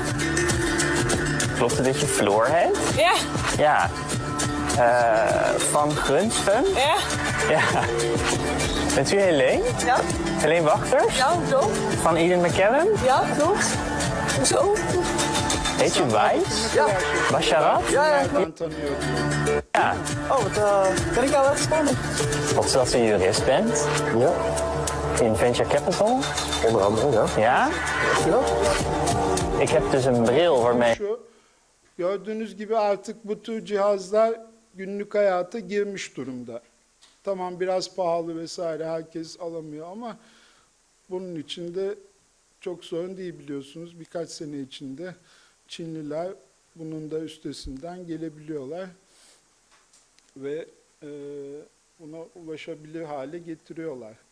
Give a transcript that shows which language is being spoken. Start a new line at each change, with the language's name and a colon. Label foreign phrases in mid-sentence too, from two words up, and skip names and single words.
Dutch: Klopt het dat je Floor heet? Ja. Ja. Van Gunsten? Ja. Ja. Bent u Helene? Ja. Helene Wachters? Ja, klopt. Van Eden McKellen? Ja, klopt. Zo. Heet u Wijs? Ja. Basharat?
Turkish: Nereden tanıyor?
Dutch: Ja. Oh, wat kan ik jou even spannend? Klopt het dat u jurist bent? Ja,
English: In Venture Capital?
Dutch: onder andere, ja. Ja? Zie je dat? Ik heb dus een bril waarmee...
Turkish: Şu, gördüğünüz gibi artık bu tür cihazlar günlük hayata girmiş durumda. Tamam, biraz pahalı vesaire, herkes alamıyor ama bunun içinde çok sorun değil, biliyorsunuz. Birkaç sene içinde Çinliler bunun da üstesinden gelebiliyorlar ve buna ulaşabilir hale getiriyorlar.